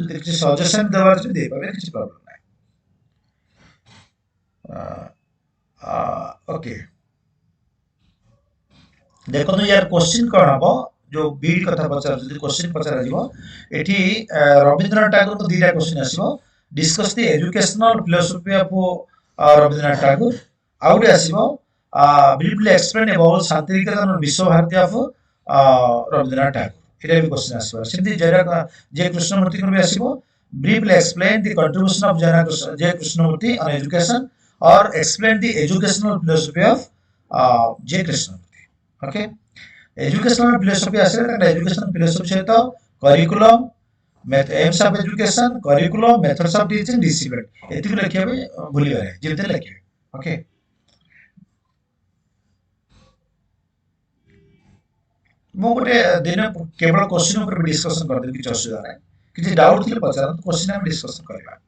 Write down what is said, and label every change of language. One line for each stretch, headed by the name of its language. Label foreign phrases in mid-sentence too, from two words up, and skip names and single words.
Odia: ଯଦି କିଛି ସଜେସନ୍ ଦେବାର ଅଛି ଦେଇପାରିବେ, କିଛି ପ୍ରୋବ୍ଲେମ୍ ନାହିଁ. ଓକେ, ଦେଖନ୍ତୁ ୟାର କ୍ୱେଶ୍ଚିନ୍ କ'ଣ ହବ, ଯୋଉ ବିଡ୍ କଥା ପଚାରୁଛି, ଯଦି କ୍ୱେଶ୍ଚିନ୍ ପଚରାଯିବ ଏଠି ରବୀନ୍ଦ୍ରନାଥ ଟାଗୋରଙ୍କ ଦିଟା କ୍ୱେଶ୍ଚିନ୍ ଆସିବ.
English: Discuss the educational philosophy of Rabindra Tagore. Out ଆସିବ briefly explain about ଶାନ୍ତିନିକେତନ ବିଶ୍ୱଭାରତୀ ଅଫ୍ Rabindra Tagore.
Odia: ଏଇଟା ବି କ୍ୱେଶ୍ଚିନ୍ ଆସିବ. ସେମିତି J. Krishnamurtiଙ୍କର ବି ଆସିବ.
English: Briefly explain the contribution of J. Krishnamurti on education, or explain the educational philosophy of J. Krishnamurti. Okay, educational philosophy
Odia: ଆସିଲେ ତାଙ୍କର
English: educational philosophy ସହିତ curriculum, aims of education, curriculum, methods of teaching, discipline.
Odia: ଏତିକି ଲେଖିବା ପାଇଁ ଭୁଲିବେନି, ଯେମିତି ଲେଖିବେ. ଓକେ, ମୁଁ ଗୋଟେ ଦିନ କେବଳ କ୍ୱେଶ୍ଚିନ୍ ଉପରେ ଡିସ୍କସନ୍ କରିଦେବି, କିଛି ଅସୁବିଧା ନାହିଁ. କିଛି ଡାଉଟ୍ ଥିଲେ ପଚାରନ୍ତୁ, କ୍ୱେଶ୍ଚିନ୍ ଆମେ ଡିସ୍କସନ୍ କରିବା.